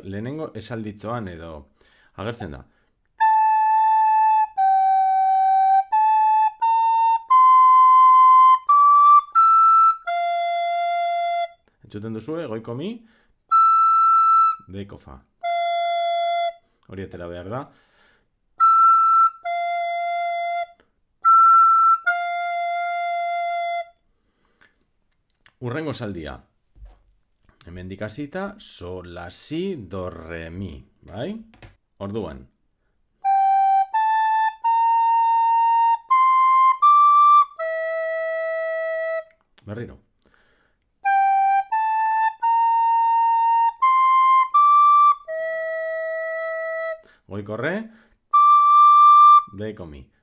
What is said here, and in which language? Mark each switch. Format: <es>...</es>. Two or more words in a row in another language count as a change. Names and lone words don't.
<eu>Lehenengo esalditzoan edo agertzen da. Entzuten duzue, goiko mi, beheko fa. Hori atera behar da. Urrengo esaldia. Hemendik hasita, sol, la, si, do, re, mi. Bai? Orduan. Berriro. Goiko re, beheko mi.</eu>